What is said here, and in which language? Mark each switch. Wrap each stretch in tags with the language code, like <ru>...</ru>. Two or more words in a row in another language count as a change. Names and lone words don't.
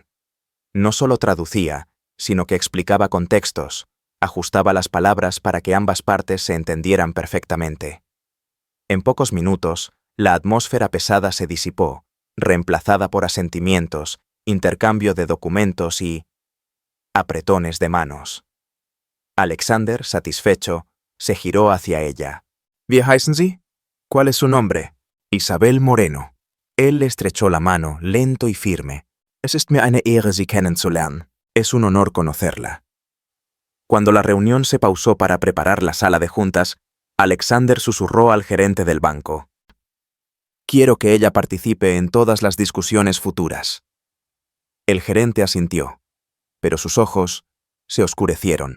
<es>No solo traducía, sino que explicaba contextos, ajustaba las palabras para que ambas partes se entendieran perfectamente. En pocos minutos, la atmósfera pesada se disipó, reemplazada por asentimientos, intercambio de documentos y apretones de manos. Alexander, satisfecho, se giró hacia ella.</es> <de>Wie heißen Sie?</de> <es>¿Cuál es su nombre? Isabel Moreno. Él le estrechó la mano, lento y firme.</es> <de>Es ist mir eine Ehre, Sie kennenzulernen.</de> <es>Es un honor conocerla. Cuando la reunión se pausó para preparar la sala de juntas, Alexander susurró al gerente del banco. Quiero que ella participe en todas las discusiones futuras. El gerente asintió, pero sus ojos se oscurecieron.</es>